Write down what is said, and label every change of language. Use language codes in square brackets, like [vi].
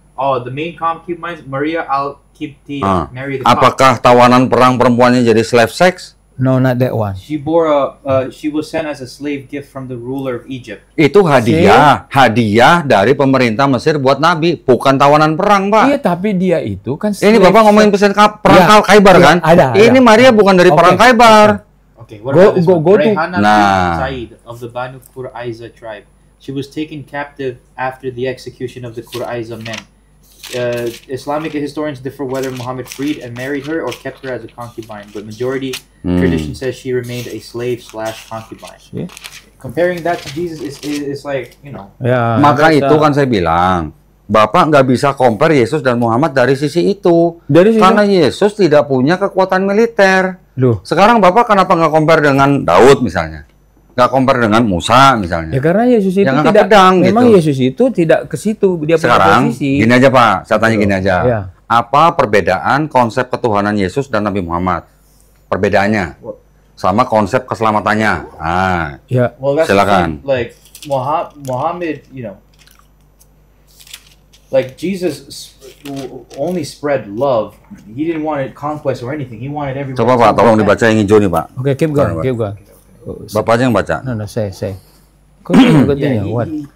[en] Oh, the main concubines, Maria al-Qibtiyah, married the [id] Apakah tawanan perang perempuannya jadi [en] slave sex? No, not that one. She was sent as a slave gift from the ruler of Egypt. [id] Itu hadiah dari pemerintah Mesir buat Nabi, bukan tawanan perang, Pak. Iya, tapi dia itu kan ini Bapak ngomongin perang Khaybar kan? Ada. Ini Maria bukan dari perang Khaybar. [en] Okay, what about this one? Go to Rayhana bint Sa'id of the Banu Quraiza tribe. She was taken captive after the execution of the Quraiza men. Islamic historians differ whether Muhammad freed and married her or kept her as a concubine, but majority tradition says she remained a slave/concubine. Yeah. Comparing that to Jesus is like, you know. [id] Ya, maka itu kan saya bilang, Bapak nggak bisa compare Yesus dan Muhammad dari sisi itu. Karena Yesus tidak punya kekuatan militer. Loh. Sekarang Bapak kenapa nggak compare dengan Daud misalnya? Nggak compare dengan Musa misalnya? Ya karena Yesus itu tidak pedang, memang gitu. Yesus itu tidak ke situ, dia sekarang posisi. Gini aja Pak, saya tanya gini aja. Ya. Apa perbedaan konsep ketuhanan Yesus dan Nabi Muhammad? Perbedaannya sama konsep keselamatannya. Ya. [en] Well, that's [id] silakan. [en] Like Muhammad, you know, like Jesus only spread love. He didn't want conquest or anything. He wanted everyone. [id] Coba Pak, tolong dibaca yang hijau nih Pak. [en] Oke, keep going. [id] Bapak aja yang baca. [en] No, say. Continue. What?